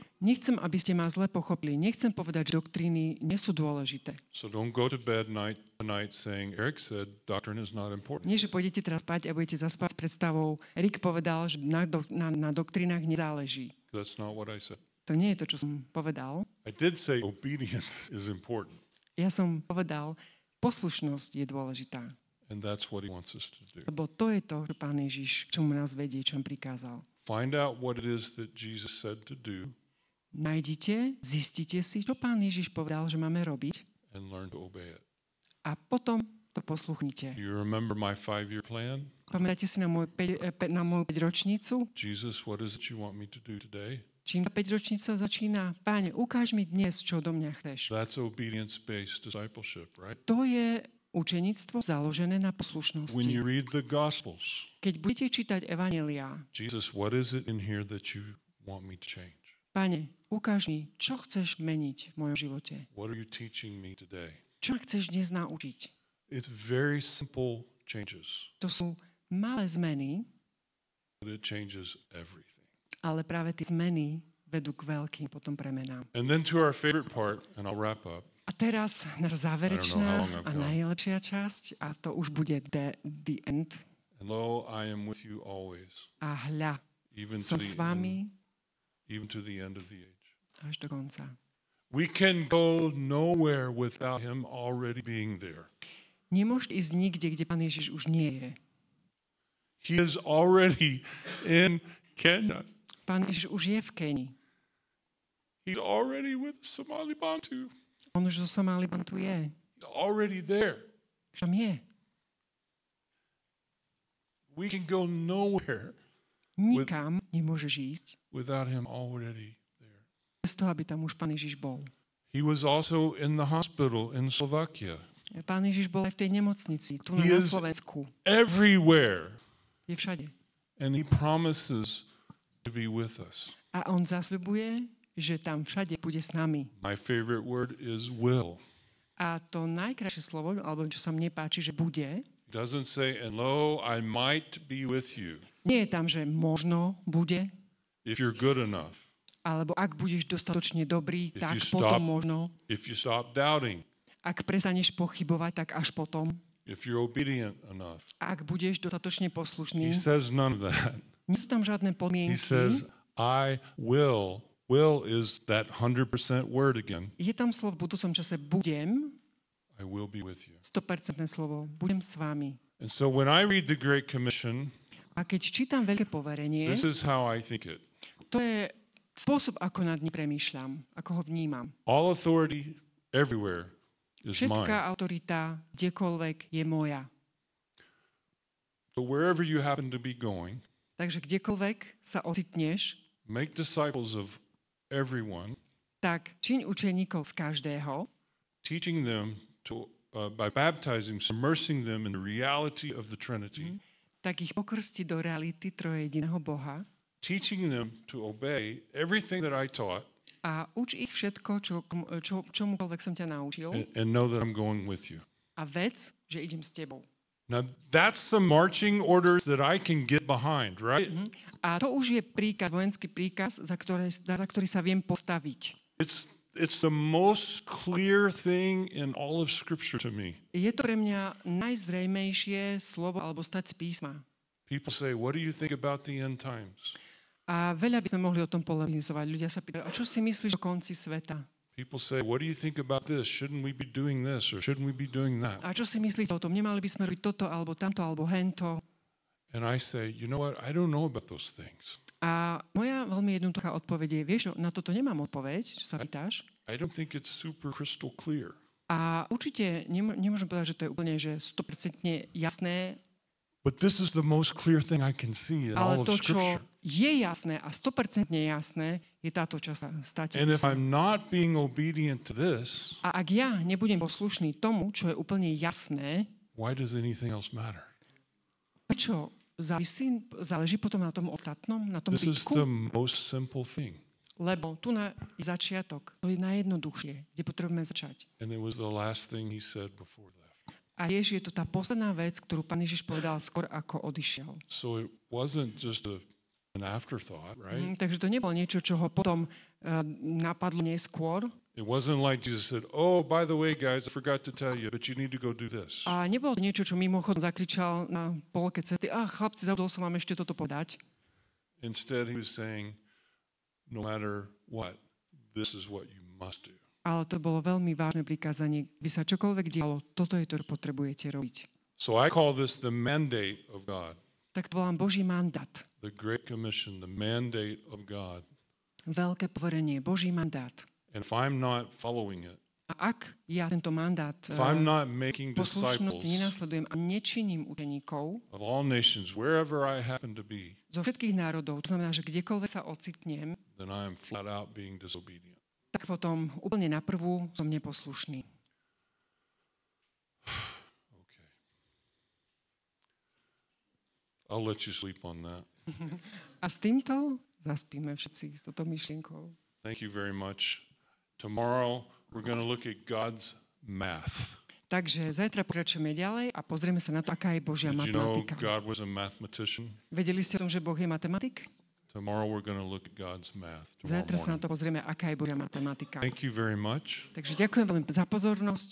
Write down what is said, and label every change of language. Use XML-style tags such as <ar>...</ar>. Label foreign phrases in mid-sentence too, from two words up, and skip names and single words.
<sk>Nechcem, aby ste ma zle pochopili. Nechcem povedať, že doktríny nie sú dôležité.</sk> <en>So don't go to bed tonight saying, Eric said doctrine is not important.</en> <sk>Nie, že pôjdete teraz spať a budete zaspať s predstavou, Rick povedal, že na doktrínach nezáleží.</sk> <en>That's not what I said.</en> <sk>To nie je to, čo som povedal.</sk> <en>I did say obedience is important.</en> <sk>Ja som povedal, poslušnosť je dôležitá.</sk> <en>And that's what he wants us to do.</en> <sk>Lebo to je to, čo Pán Ježiš, čo mu nás vedie, čo mu prikázal.</sk> <en>Find out what it is that Jesus said to do</en> <sk>Nájdite, zistite si, čo Pán Ježiš povedal, že máme robiť</sk> <en>and learn to obey it.</en> <sk>a potom to posluchnite.</sk> <en>Do you remember my 5-year plan?</en> <sk>Pamätáte si na moju 5-ročnicu?</sk> <en>Jesus, what is it you want me to do today?</en> <sk>Čím tá 5-ročnica začína? Páne, ukáž mi dnes, čo do mňa chceš.</sk> <en>That's obedience-based discipleship, right?</en> <sk>To je učeníctvo založené na</sk> <en>When</en> <sk>poslušnosti.</sk> <en>you read the Gospels,</en> <sk>Keď budete čítať evanjelia,</sk> <en>Jesus, what is it in here that you want me to change?</en> <sk>Páne, ukáž mi, čo chceš meniť v mojom živote.</sk> <en>What are you teaching me today?</en> <sk>Čo ma chceš dnes naučiť?</sk> <en>It's very simple changes,</en> <sk>To sú malé zmeny,</sk> <en>but it changes everything.</en> <sk>ale práve tie zmeny vedú k veľkým potom premenám.</sk> <en>And then to our favorite part, and I'll wrap up.</en> <sk>A teraz na</sk> <en>I don't know how</en> <sk>záverečná</sk> <en>long I've</en> <sk>a</sk> <en>gone.</en> <sk>najlepšia časť, a to už bude</sk> <en>the end. And lo, I am with you always,</en> <sk>A hľa,</sk> <en>even to</en> <sk>som s</sk> <en>the end,</en> <sk>vami</sk> <en>even to the end of the age.</en> <sk>až do konca.</sk> <en>We can go nowhere without him already being there.</en> <sk>Nemôžete ísť nikde, kde Pán Ježiš už nie je.</sk> <en>He is already in Kenya.</en> <sk>Pán Ježiš už je v Kenii.</sk> <en>He's already with Somali Bantu.</en> <sk>On už zo Somalibantu je.</sk> <en>He's already there.</en> <sk>Už tam je.</sk> <en>We can go nowhere</en> <sk>Nikam nemôžeš ísť</sk> <en>without him already there.</en> <sk>bez toho, aby tam už Pán Ježiš bol.</sk> <en>He was also in the hospital in Slovakia.</en> <sk>Pán Ježiš bol aj v tej nemocnici, tu</sk> <en>He</en> <sk>na</sk> <en>is-</en> <sk>Slovensku.</sk> <en>Everywhere.</en> <sk>Je všade.</sk> <en>And he promises to be with us.</en> <sk>A on zasľubuje, že tam všade bude s nami.</sk> <en>My favorite word is will.</en> <sk>A to najkrajšie slovo, alebo čo sa mne páči, že bude,</sk> <en>He doesn't say, and lo, I might be with you</en> <sk>nie je tam, že možno bude,</sk> <en>if you're good enough,</en> <sk>alebo ak budeš dostatočne dobrý,</sk> <en>If</en> <sk>tak</sk> <en>you</en> <sk>potom</sk> <en>stop-</en> <sk>možno.</sk> <en>if you stop doubting,</en> <sk>Ak prestaneš pochybovať, tak až potom.</sk> <en>if you're obedient enough.</en> <sk>Ak budeš dostatočne</sk> <en>He</en> <sk>poslušný,</sk> <en>says none of that.</en> <sk>nie sú tam žiadne</sk> <en>He</en> <sk>podmienky.</sk> <en>says, I will. Will is that 100% word again.</en> <sk>Je tam slovo v budúcom čase budem,</sk> <en>I will be with you.</en> <sk>100% slovo, budem s vami.</sk> <en>And so when I read the Great Commission,</en> <sk>A keď čítam veľké poverenie,</sk> <en>this is how I think it.</en> <sk>to je spôsob, ako nad ním premýšľam, ako ho vnímam.</sk> <en>All authority everywhere is</en> <sk>Všetká</sk> <en>mine.</en> <sk>autorita, kdekoľvek, je moja.</sk> <en>So wherever you happen to be going,</en> <sk>Takže kdekoľvek sa ocitneš,</sk> <en>make disciples of everyone,</en> <sk>tak čiň učeníkov z každého,</sk> <en>teaching them to, by baptizing, immersing them in the reality of the Trinity,</en> <sk>tak ich pokrsti do reality trojediného Boha</sk> <en>teaching them to obey everything that I taught,</en> <sk>a uč ich všetko, čomukoľvek som ťa naučil</sk> <en>and know that I'm going with you.</en> <sk>a vec, že idem s tebou.</sk> <en>Now, that's the marching orders that I can get behind, right?</en> <sk>A to už je príkaz, vojenský príkaz, za ktorý sa viem postaviť.</sk> <en>It's the most clear thing in all of Scripture to me.</en> <sk>Je to pre mňa najzrejmejšie slovo alebo stať z písma.</sk> <en>People say, what do you think about the end times?</en> <sk>A veľa by sme mohli o tom polemizovať. Ľudia sa pýtajú, a čo si myslíš o konci sveta?</sk> <en>People say, what do you think about this? Shouldn't we be doing this or shouldn't we be doing that?</en> <sk>A čo si myslíte o tom? Nemali by sme robiť toto, alebo tamto, alebo hento?</sk> <en>And I say, you know what? I don't know about those things.</en> <sk>A moja veľmi jednoduchá odpoveď je, vieš, na toto nemám odpoveď, čo sa pýtaš.</sk> <en>I don't think it's super crystal clear.</en> <sk>A určite nemôžem povedať, že to je úplne že 100% jasné,</sk> <en>But this is the most clear thing I can see in all</en> <sk>ale</sk> <en>of</en> <sk>to, čo</sk> <en>Scripture.</en> <sk>je jasné a 100% jasné, je táto časť státe.</sk> <en>And if I'm not being obedient to this,</en> <sk>A ak ja nebudem poslušný tomu, čo je úplne jasné,</sk> <en>why does anything else matter?</en> <sk>prečo záleží potom na tom ostatnom, na tom</sk> <en>This is</en> <sk>zbytku?</sk> <en>the most simple thing.</en> <sk>Lebo tu je začiatok, to je najjednoduchšie, kde potrebujeme začať.</sk> <en>And it was the last thing he said before he left.</en> <sk>A je to tá posledná vec, ktorú Pán Ježiš povedal skôr, ako odišiel.</sk> <en>So it wasn't just an afterthought, right?</en> <sk>Takže to nebolo niečo, čo ho potom napadlo neskôr.</sk> <en>It wasn't like Jesus said, oh, by the way, guys, I forgot to tell you, but you need to go do this.</en> <sk>A nebolo to niečo, čo mimochodom zakričal na polke cesty. Chlapci, zabudol som vám ešte toto podať.</sk> <en>Instead, he was saying, no matter what, this is what you must do.</en> <sk>Ale to bolo veľmi vážne prikázanie. By sa čokoľvek dialo, toto je to, čo potrebujete robiť.</sk> <en>So I call this the mandate of God,</en> <sk>Tak to volám Boží mandát.</sk> <en>the Great Commission, the mandate of God.</en> <sk>Veľké poverenie, Boží mandát.</sk> <en>And if I'm not following it,</en> <sk>A ak ja tento mandát</sk> <en>if I'm not making</en> <sk>poslušnosti</sk> <en>disciples</en> <sk>nenasledujem a nečiním učeníkov</sk> <en>of all nations, wherever I happen to be,</en> <sk>zo všetkých národov, to znamená, že kdekoľvek sa ocitnem,</sk> <en>then I am flat out being disobedient.</en> <sk>tak potom úplne na prvú som neposlušný.</sk> <en>Okay. I'll let you sleep on that.</en> <sk>A s týmto zaspíme všetci s touto myšlienkou.</sk> <en>Thank you very much. Tomorrow we're going to look at God's math.</en> <sk>Takže zajtra pokračujeme ďalej a pozrieme sa na to, aká je Božia</sk> <en>Did you know</en> <sk>matematika.</sk> <en>God was a mathematician?</en> <sk>Vedeli ste o tom, že Boh je matematik?</sk> <en>Tomorrow we're going to look at God's math. Tomorrow</en> <sk>Zajtra sa na</sk> <en>morning.</en> <sk>to pozrieme, aká je Božia matematika.</sk> <en>Thank you very much.</en> <sk>Takže ďakujem veľmi za pozornosť.</sk>